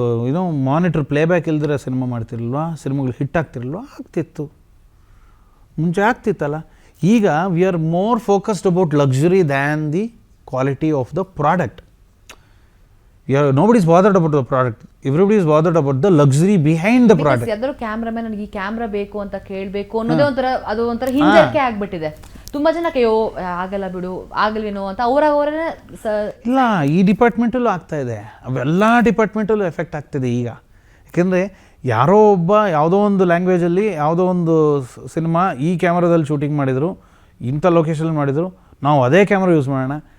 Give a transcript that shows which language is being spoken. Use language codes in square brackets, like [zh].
[kn] ಏನೋ monitor playback ಇಲ್ದಿರ cinema ಮಾಡ್ತಿರಲ್ವಾ? ಸಿನಿಮಾಗಳು ಹಿಟ್ ಆಗ್ತಿರಲ್ವಾ? ಆಗ್ತಿತ್ತು, ಮುಂಚೆ ಆಗ್ತಿತ್ತಲ್ಲ. ಈಗ [en] We are more focused about luxury than the quality of the product. Nobody is bothered about the product. Everybody is bothered about the luxury behind the product. [kn] ಯಾವ್ದಾದ್ರು cameraman ನನಗೆ ಈ camera ಬೇಕು ಅಂತ ಕೇಳಬೇಕು ಅನ್ನೋದೇ ಒಂಥರ ಹಿಂಜರಿಕೆ ಆಗ್ಬಿಟ್ಟಿದೆ. ತುಂಬಾ ಜನಕ್ಕೆ ಅಯ್ಯೋ ಆಗಲ್ಲ ಬಿಡು, ಆಗಲ್ವೇನೋ ಅಂತ ಅವರೇ ಇಲ್ಲ, ಈ ಡಿಪಾರ್ಟ್ಮೆಂಟಲ್ಲೂ ಆಗ್ತಾ ಇದೆ, ಅವೆಲ್ಲ ಡಿಪಾರ್ಟ್ಮೆಂಟಲ್ಲೂ ಎಫೆಕ್ಟ್ ಆಗ್ತಿದೆ ಈಗ. ಯಾಕೆಂದರೆ ಯಾರೋ ಒಬ್ಬ ಯಾವುದೋ ಒಂದು ಲ್ಯಾಂಗ್ವೇಜಲ್ಲಿ ಯಾವುದೋ ಒಂದು ಸಿನಿಮಾ ಈ ಕ್ಯಾಮ್ರಾದಲ್ಲಿ ಶೂಟಿಂಗ್ ಮಾಡಿದರು, ಇಂಥ ಲೊಕೇಶನಲ್ಲಿ ಮಾಡಿದರು, ನಾವು ಅದೇ ಕ್ಯಾಮ್ರಾ ಯೂಸ್ ಮಾಡೋಣ.